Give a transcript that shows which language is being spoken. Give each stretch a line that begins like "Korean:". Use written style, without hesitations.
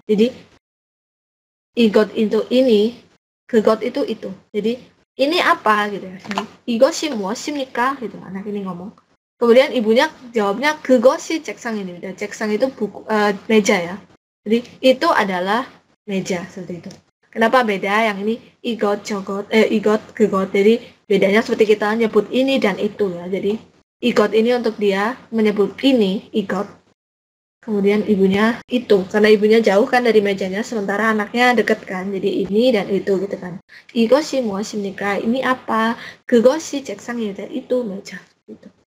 Indonesian: Jadi 이것 itu ini, 그것 itu. Jadi ini apa gitu ya.
Korean: 이것이 무엇입니까?
Indonesian: gitu anak ini ngomong. Kemudian ibunya jawabnya
Korean: 그것이 책상입니다.
Indonesian: 책상 itu meja ya. Jadi itu adalah meja seperti itu. Kenapa beda?
Korean: Yang ini 이것 저것 이것 그것.
Indonesian: Jadi bedanya seperti kita nyebut ini dan itu ya. Jadi 이것 ini untuk dia menyebut ini 이것. Kemudian ibunya itu, karena ibunya jauh kan dari mejanya, sementara anaknya deket kan, jadi ini dan itu gitu kan.
Korean: 이것이 무엇입니까?
Indonesian: Ini apa?
Korean: 그것이 책상입니다.
Indonesian: Itu meja. Gitu.